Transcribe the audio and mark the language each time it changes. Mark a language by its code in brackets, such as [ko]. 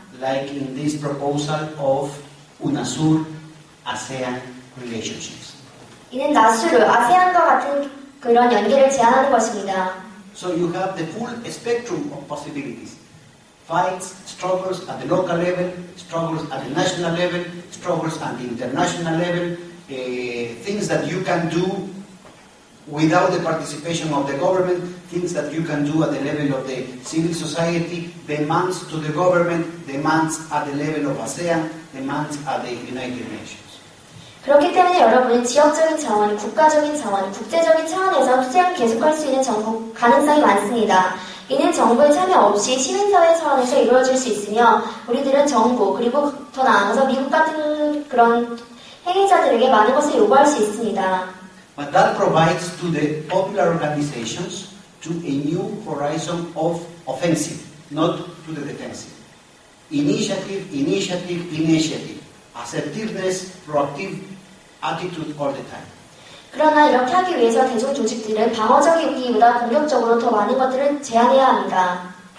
[en] Like in this proposal of UNASUR ASEAN relationships. [ko] 이는 나수르, 아세안과 같은 그런 연계를 제안하는 것입니다. [en] So you have the full spectrum of possibilities. Fights, struggles at the local level, struggles at the national level, struggles at the international level, things that you can do without the participation of the government, things that you can do at the level of the civil society, demands to the government, demands at the level of ASEAN, demands at the United Nations. [ko] 그렇기 때문에 여러분은 지역적인 차원, 국가적인 차원, 국제적인 차원에서 투쟁을 계속할 수 있는 가능성이 많습니다. 이는 정부의 참여 없이 시민사회 차원에서 이루어질 수 있으며 우리들은 정부 그리고 더 나아가서 미국 같은 그런 행위자들에게 많은 것을 요구할 수 있습니다. [en] But that provides to the popular organizations to a new horizon of offensive, not to the defensive. Initiative, initiative, initiative. Assertiveness, proactive attitude all the time. [ko] 그러나 이렇게 하기 위해서 대중 조직들은 방어적이기보다 공격적으로 더 많은 것들을 제안해야 합니다.